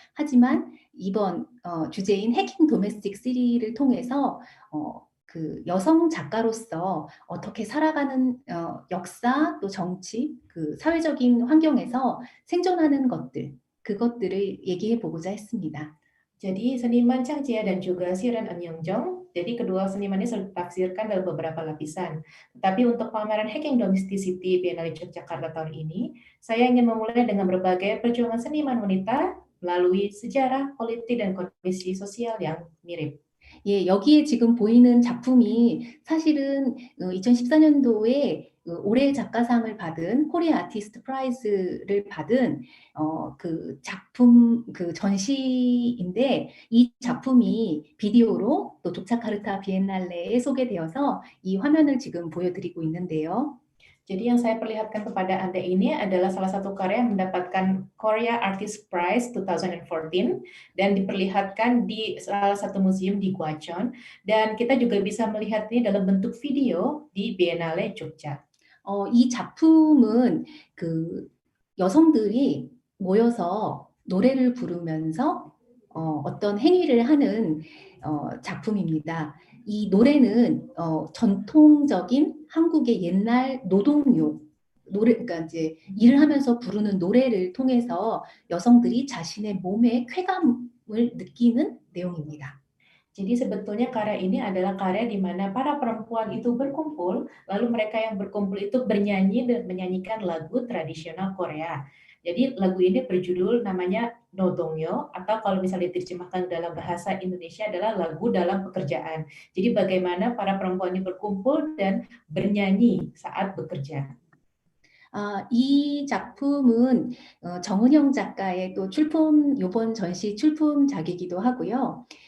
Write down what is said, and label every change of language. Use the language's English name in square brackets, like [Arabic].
[Korean] 하지만 이번 주제인 해킹 도메스틱 시리를 통해서 여성 작가로서 어떻게 살아가는 역사 또 정치, 사회적인 환경에서 생존하는 그것들을 얘기해 보고자 했습니다. [Indonesian] Jadi seniman Chang Jia dan juga Siren Eun-Yong, jadi kedua seniman ini sudah ditafsirkan dalam beberapa lapisan. Tetapi untuk pameran Hacking Domesticity Biennale Yogyakarta tahun ini, saya ingin memulai dengan berbagai perjuangan seniman wanita melalui sejarah, politik, dan kondisi sosial yang mirip. [Korean] 예, 여기에 지금 보이는 작품이 사실은 2014년도에 올해 작가상을 받은 코리아 아티스트 프라이즈를 받은 작품 전시인데 이 작품이 비디오로 또 족자카르타 비엔날레에 소개되어서 이 화면을 지금 보여드리고 있는데요. [Indonesian] Jadi yang saya perlihatkan kepada Anda ini adalah salah satu karya yang mendapatkan Korea Artist Prize 2014 dan diperlihatkan di salah satu museum di Gwacheon, dan kita juga bisa melihat ini dalam bentuk video di Biennale Jogja. [Korean] 이 작품은 여성들이 모여서 노래를 부르면서 어떤 행위를 하는 작품입니다. 이 노래는 전통적인 한국의 옛날 노동요 그러니까 이제 일을 하면서 부르는 노래를 통해서 여성들이 자신의 몸의 쾌감을 느끼는 내용입니다. [Indonesian] Jadi sebetulnya karya ini adalah karya di mana para perempuan itu berkumpul, lalu mereka yang berkumpul itu bernyanyi dan menyanyikan lagu tradisional Korea. Jadi lagu ini berjudul namanya Nodongyo, atau kalau misalnya diterjemahkan dalam bahasa Indonesia adalah lagu dalam pekerjaan. Jadi bagaimana para perempuan ini berkumpul dan bernyanyi saat bekerja. [Korean] 이 작품은 정은영 작가의 또 이번 전시 출품작이기도 하고요.